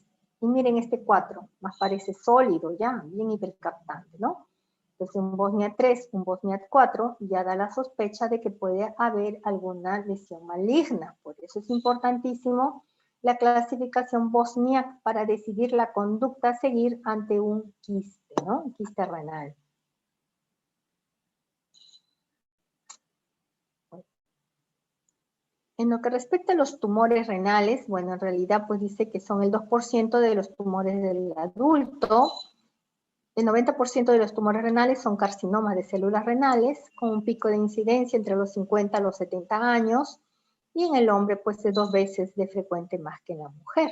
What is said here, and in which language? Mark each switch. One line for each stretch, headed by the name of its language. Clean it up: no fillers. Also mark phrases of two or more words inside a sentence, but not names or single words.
Spanish: Y miren este 4, más parece sólido ya, bien hipercaptante, ¿no? Entonces un Bosniak 3, un Bosniak 4 ya da la sospecha de que puede haber alguna lesión maligna. Por eso es importantísimo la clasificación Bosniak para decidir la conducta a seguir ante un quiste, ¿no? Un quiste renal. En lo que respecta a los tumores renales, bueno, en realidad pues dice que son el 2% de los tumores del adulto. El 90% de los tumores renales son carcinomas de células renales, con un pico de incidencia entre los 50 a los 70 años, y en el hombre pues es 2 veces de frecuente más que en la mujer.